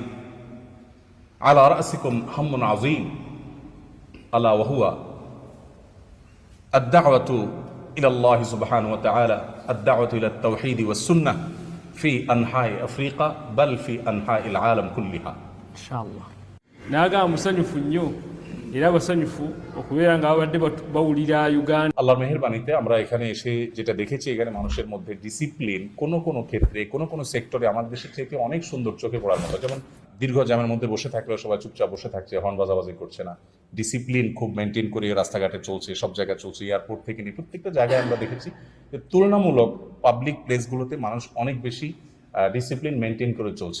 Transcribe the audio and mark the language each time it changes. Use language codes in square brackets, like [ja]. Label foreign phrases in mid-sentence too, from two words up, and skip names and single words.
[ar] على رأسكم هم عظيم، ألا وهو الدعوة إلى الله سبحانه وتعالى، الدعوة إلى التوحيد والسنة في أنحاء أفريقيا بل في أنحاء العالم كلها. inshallah. [lg] Naga musanyufu nnyo era basanyufu okubeera nga babadde bawulira Uganda. [bn] আল্লাহর মেহেরবানিতে আমরা এখানে এসে যেটা দেখেছি, এখানে মানুষের মধ্যে ডিসিপ্লিন কোনো ক্ষেত্রে কোনো সেক্টরে আমাদের দেশের থেকে অনেক সুন্দর চোখে পড়ার মতো। যেমন দীর্ঘ জ্যামের মধ্যে বসে থাকলেও সবাই চুপচাপ বসে থাকছে, হর্ন বাজাবাজি করছে না, ডিসিপ্লিন খুব মেনটেন করে রাস্তাঘাটে চলছে, সব জায়গায় চলছে, এয়ারপোর্ট থেকে নিয়ে প্রত্যেকটা জায়গায় আমরা দেখেছি যে তুলনামূলক পাবলিক প্লেসগুলোতে মানুষ অনেক বেশি [en] discipline maintain [bn] করে চলছে।